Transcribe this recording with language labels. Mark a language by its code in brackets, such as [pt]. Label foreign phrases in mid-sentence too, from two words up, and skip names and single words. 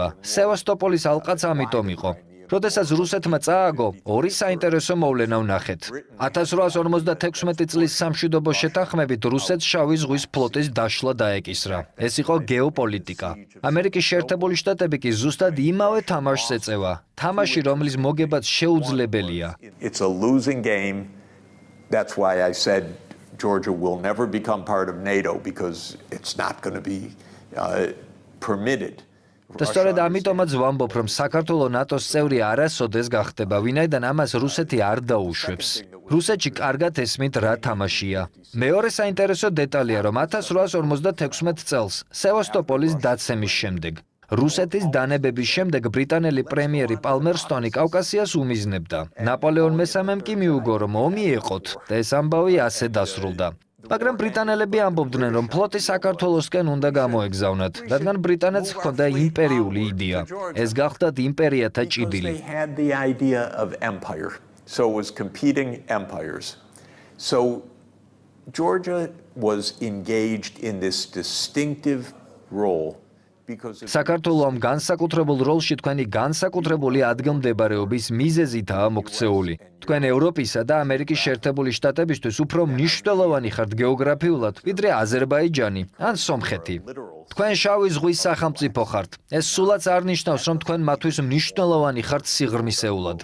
[ka] სევასტოპოლის ალყაც ამიტომ იყო. როდესაც რუსეთმა წააგო, ორი საინტერესო მოვლენა ვნახეთ. 1856 წლის სამშვიდობო შეთანხმებით რუსეთს შავი ზღვის ფლოტის დაშლა დაეკისრა. ეს იყო გეოპოლიტიკა. ამერიკის შეერთებული შტატები კი ზუსტად იმავე თამაშს ეწევა. თამაში, რომლის მოგებაც შეუძლებელია. [en] It's a losing game. That's why I said Georgia will never become part of NATO because it's not going to be permitted. [ka] და სწორედ ამიტომაც ვამბობ, რომ საქართველო ნატოს წევრი არასოდეს გახდება, ვინაიდან ამას რუსეთი არ დაუშვებს. რუსეთში კარგად ესმით რა თამაშია. მეორე საინტერესო დეტალია, რომ 1856 წელს სევასტოპოლის დაცემის შემდეგ რუსეთის დანებების შემდეგ ბრიტანელი პრემიერი პალმერსტონი კავკასიას უმიზნებდა. ნაპოლეონ მესამემ კი მიუგო, რომ ომი ეყოთ და ეს ამბავი ასე დასრულდა. მაგრამ ბრიტანელები ამბობდნენ, რომ ფლოტი საქართველოსკენ უნდა გამოეგზავნათ, რადგან ბრიტანეთს ჰქონდა იმპერიული იდეა. ეს გახდათ იმპერიათა ჭიდილი. [en] So was competing empires. So Georgia was engaged in this distinctive role. [ka] საქართველოს განსაკუთრებულ როლში თქვენი განსაკუთრებული ადგილმდებარეობის მიზეზითაა მოქცეული. თქვენ ევროპისა და ამერიკის შეერთებული შტატებისთვის უფრო მნიშვნელოვანი ხართ გეოგრაფიულად, ვიდრე აზერბაიჯანი ან სომხეთი. თქვენ შავი ზღვის სახელმწიფო ხართ. ეს სულაც არ ნიშნავს, რომ თქვენ მათთვის მნიშვნელოვანი ხართ სიღრმისეულად.